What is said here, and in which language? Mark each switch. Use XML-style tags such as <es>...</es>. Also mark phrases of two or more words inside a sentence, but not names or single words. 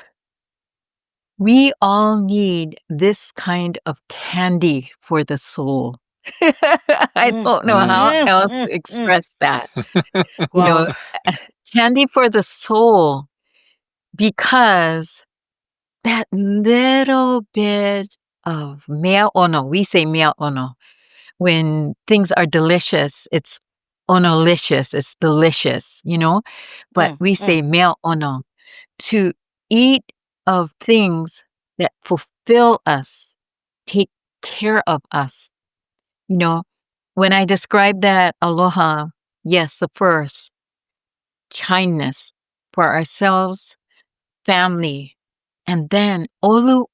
<en>We all need this kind of candy for the soul. I don't know how else to express that. Wow. Candy for the soul, because that little bit of</en> <haw>mea ono,</haw> <en>we say</en> <haw>mea ono,</haw> <en>when things are delicious, it's onolicious, it's delicious, but we say</en> <haw>mea ono,</haw> <en>to eat of things that fulfill us, take care of us. When I describe that aloha, yes, the first, kindness for ourselves, family, and then</en> <haw>olu olu.</haw>